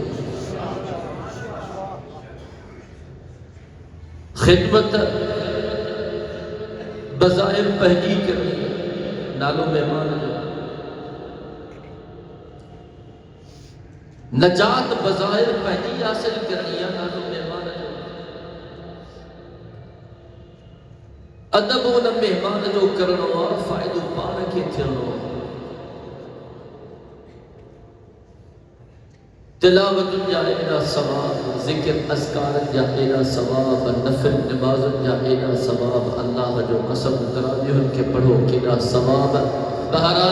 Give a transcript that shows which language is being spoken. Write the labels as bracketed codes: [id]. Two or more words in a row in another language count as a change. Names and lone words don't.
[sd] خدمت بظاہر پہلی کرنی نالو مہمان جو نجات بظاہر پہلی حاصل کرنی نالو مہمان جو ادب ان مہمان جو کرنو فائدو پان کے تھیونو تلاوت جا اینا ثواب، ذکر اذکار جا اینا ثواب، نفل نماز جا اینا ثواب، اللہ جو قسم تراویح کے پڑھو کینا ثواب.